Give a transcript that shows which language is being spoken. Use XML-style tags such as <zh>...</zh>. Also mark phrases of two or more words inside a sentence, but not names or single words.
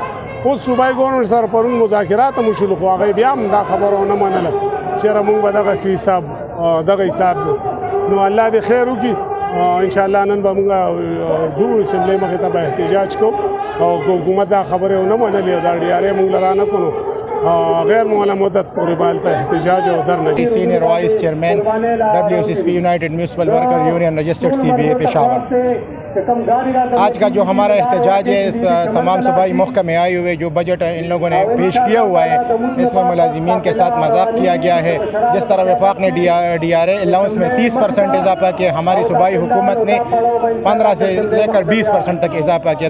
<ps>اوس صوبایي ګورنمنټ سره پرون مذاکرات هم وشول خو هغوی بیا هم دا خبره ونه منله چېرې موږ به دغه حساب دی. نو الله دې خیر وکړي. انشاءالله نن به موږ ځو اسمبلی مخې ته به احتجاج کوو او که حکومت دا خبرې ونه منلې او دا ډي آر اې موږ له رانه کړو غیر معلومه مدت پورې به هلته احتجاج او درنه.</ps> <en>Senior Vice Chairman WSSP United Municipal Worker Union Registered CBA Peshawar.</en> <ur>آج کا جو ہمارا احتجاج ہے، اس تمام صوبائی محکمے میں آئے ہوئے جو بجٹ ان لوگوں نے پیش کیا ہوا ہے، اس میں ملازمین کے ساتھ مذاق کیا گیا ہے۔ جس طرح وفاق نے ڈی آر اے الاؤنس میں 30% اضافہ کیا، ہماری صوبائی حکومت نے 15 سے لے کر 20% تک اضافہ کیا۔</ur>